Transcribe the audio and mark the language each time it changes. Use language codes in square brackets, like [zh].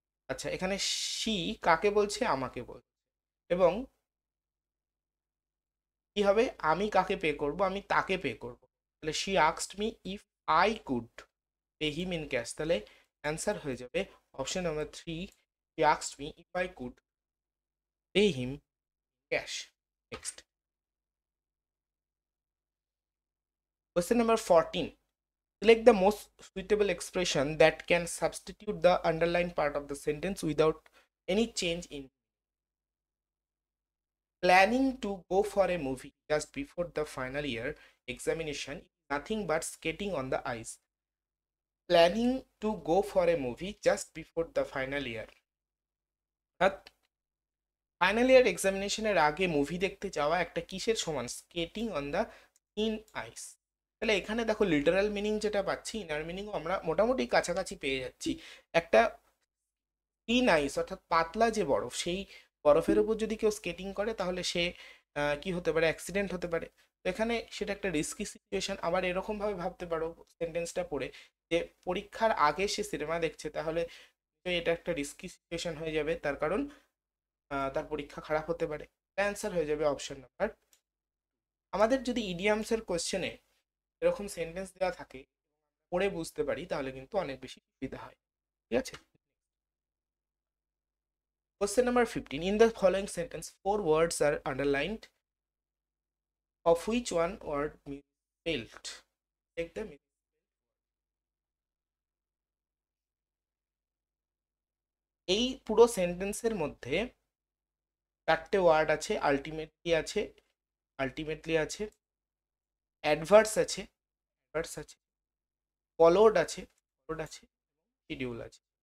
[bn] আচ্ছা, এখানে শি কাকে বলছে? আমাকে বলছে। এবং কি হবে? আমি কাকে পে করব? আমি তাকে পে করব। [en] তাহলে she asked me if I could pay him in cash. [bn] তাহলে অ্যান্সার হয়ে যাবে option number three, [en] She asked me if I could pay him cash. Next, question number 14. Select the most suitable expression that can substitute the underlined part of the sentence without any change in. Planning to go for a movie just before the final year examination is nothing but skating on the ice. Planning to go for a movie just before the final year. [bn] Final year এক্সামিনেশনের আগে movie দেখতে যাওয়া একটা কিসের সমান? [en] Skating on the in ice. [bn] তাহলে এখানে দেখো literal meaning যেটা পাচ্ছি, ইনার মিনিংও আমরা মোটামুটি কাছাকাছি পেয়ে যাচ্ছি। একটা ইন আইস অর্থাৎ পাতলা যে বরফ, সেই বরফের উপর যদি কেউ স্কেটিং করে তাহলে সে কি হতে পারে? অ্যাক্সিডেন্ট হতে পারে। তো এখানে সেটা একটা রিস্কি সিচুয়েশন। আবার এরকম ভাবে ভাবতে পারো সেন্টেন্সটা পড়ে যে পরীক্ষার আগে সে সিনেমা দেখছে, তাহলে এটা একটা রিস্কি সিচুয়েশন হয়ে যাবে, তার কারণ তার পরীক্ষা খারাপ হতে পারে। অ্যান্সার হয়ে যাবে অপশন নাম্বার। আমাদের যদি ইডিয়ামসের কোশ্চেনে এরকম সেন্টেন্স দেওয়া থাকে, পড়ে বুঝতে পারি, তাহলে কিন্তু অনেক বেশি সুবিধা হয়, ঠিক আছে? [en] Question number 15. In the following sentence, four words are underlined. Of which one word misspelled? Take the [bn] এই পুরো সেন্টেন্সের মধ্যে চারটে ওয়ার্ড আছে। আলটিমেটলি আছে, আলটিমেটলি আছে, অ্যাডভার্স আছে, অ্যাডভার্স আছে, ফলোড আছে, ফলোড আছে, শিডিউল আছে।